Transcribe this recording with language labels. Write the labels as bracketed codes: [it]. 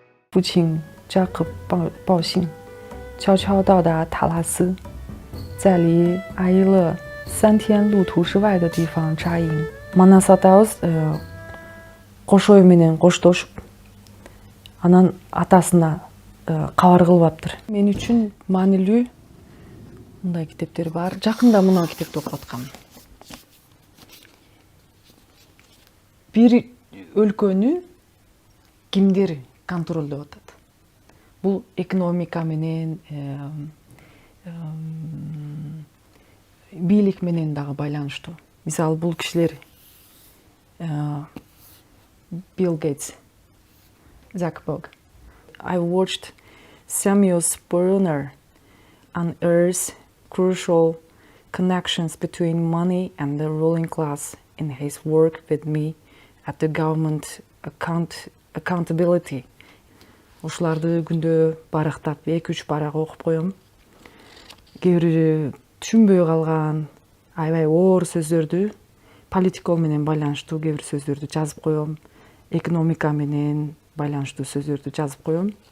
[zh] 父亲扎克报信，悄悄到达塔拉斯，在离阿伊勒3天路途之外的地方扎营。 [ky] Манас атабыз кошою менен коштошуп, анан атасына кабар кылып аптыр. Мен үчүн маанилүү мындай китептер бар. Жакында мына китепти окуп аткам. Бир өлкөнү кимдер контролдоп атат? Бул экономика менен, бийлик менен дагы байланыштуу. Мисалы, бул кишилер Bill Gates, Zuckerberg. [en] I watched Samuel Spurner unearth crucial connections between money and the ruling class in his work with me at the government accountability. [ky] Ушуларды күндө барактап 2-3 барак окуп коем. Кээ бир түшүнбөй калган аябай оор сөздөрдү, политика менен байланыштуу кээ бир сөздөрдү жазып коем. Экономика менен байланыштуу сөздөрдү жазып коем.